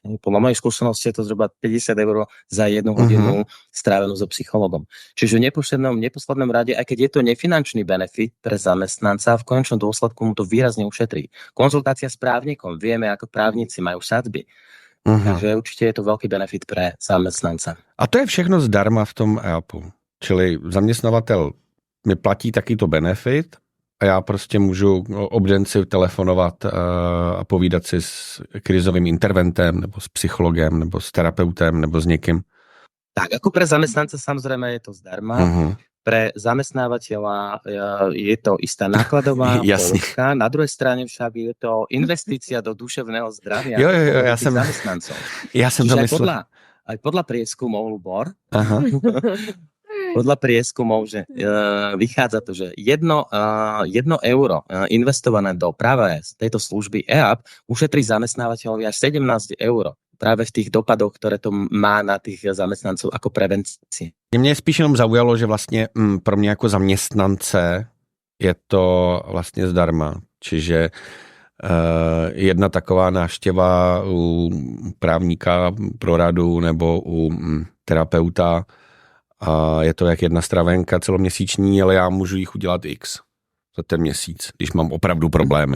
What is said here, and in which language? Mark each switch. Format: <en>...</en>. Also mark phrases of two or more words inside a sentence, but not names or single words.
<sk>Podľa mojej skúsenosti je to zhruba 50 eur za 1 hodinu strávenú so psychologom. Čiže v neposlednom rade, aj keď je to nefinančný benefit pre zamestnanca, v konečnom dôsledku mu to výrazne ušetrí. Konzultácia s právnikom, vieme, ako právnici majú sadzby. Takže určite je to veľký benefit pre zamestnanca.</sk> <cs>A to je všechno zdarma v tom EAPu. Čili zaměstnavatel mi platí takýto benefit a já prostě můžu obdenci telefonovat a povídat si s krizovým interventem nebo s psychologem nebo s terapeutem nebo s někým.</cs> <sk>Tak, ako pre zamestnanca samozrejme je to zdarma. Pre zamestnávateľa je to istá nákladová položka. Na druhej strane však je to investícia do duševného zdravia zamestnancov. Ja som to myslel. Aj podľa prieskumov, Lubor, podľa prieskumov, že vychádza to, že 1 euro investované do práve tejto služby EAP ušetrí zamestnávateľovi až 17 eur. Práve v tých dopadoch, ktoré to má na tých zamestnancov ako prevenci.</sk> <cs>Mě spíš jenom zaujalo, že vlastně pro mě jako zaměstnance je to vlastně zdarma. Čiže jedna taková návštěva u právníka pro radu nebo u terapeuta a je to jak jedna stravenka celoměsíční, ale já můžu jich udělat X za ten měsíc, když mám opravdu problémy.</cs>